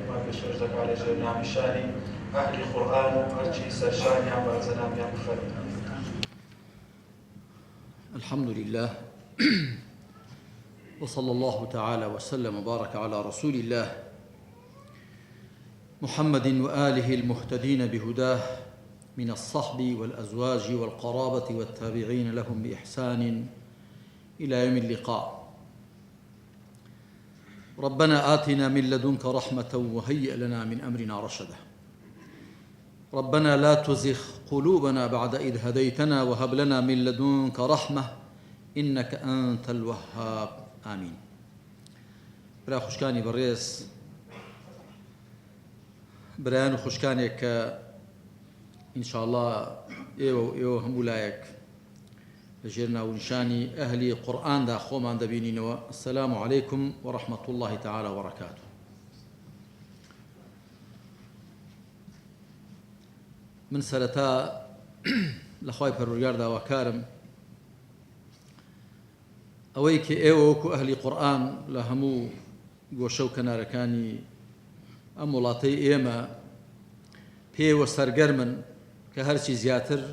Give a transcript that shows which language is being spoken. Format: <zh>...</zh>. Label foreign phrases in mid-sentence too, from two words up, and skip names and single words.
<ckb>پێشکەش دەکات لە ژێر نامیشانی ئەهلی قورئان و هەرچی سەرشانیان بەرزەنامیان بفەرمێن.</ckb> <ar>الحمد لله وصلى الله تعالى وسلم وبارك على رسول الله محمد وآله المهتدين بهداه من الصحب والأزواج والقرابة والتابعين لهم بإحسان إلى يوم اللقاء. ربنا آتنا من لدنك رحمة وهيئ لنا من أمرنا رشدا. ربنا لا تزغ قلوبنا بعد إذ هديتنا وهب لنا من لدنك رحمة إنك أنت الوهاب. آمين.</ar> <ckb>برا خوشكاني بالرئيس برایان و خوشکانێک کە ئینشاءالله ئێوە هەموو لایەک لە ژێر ناونیشانی ئەهلی قورئاندا خۆمان دەبینینەوە.</ckb> <ar>السلام عليكم ورحمة الله تعالى وبركاته.</ar> <ckb>من سەرەتا لە خوای پەروەردگار داواکارم ئەوەی کە ئێوە وەکو ئەهلی قورئان لە هەموو گۆشە و کەنارەکانی ئەم وڵاتەی ئێمە پێوە سەرگەرمن کە هەرچی زیاتر</ckb>